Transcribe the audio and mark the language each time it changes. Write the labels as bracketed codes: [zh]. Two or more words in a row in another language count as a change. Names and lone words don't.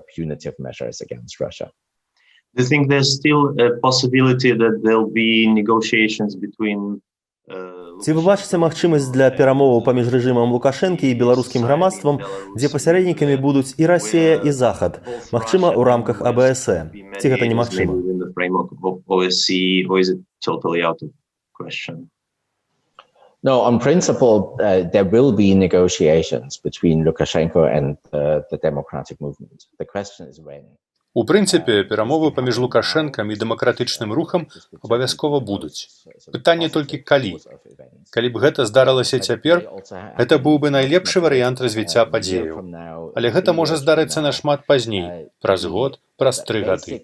[be] Ці вы бачыце магчымасць для перамоваў паміж рэжымам Лукашэнкі і беларускім грамадствам, дзе пасярэднікамі будуць і Расія, і Захад, магчыма, у рамках АБСЭ? Ці гэта немагчыма? [en] No, on principle, there will be negotiations between Lukashenko and the democratic movement. The question is when. [be] У прынцыпе, перамовы паміж Лукашэнкам і дэмакратычным рухам абавязкова будуць. Пытанне толькі калі. Калі б гэта здарылася цяпер, гэта быў бы найлепшы варыянт развіцця падзеяў. Але гэта можа здарыцца нашмат пазней, праз год, праз 3 гады.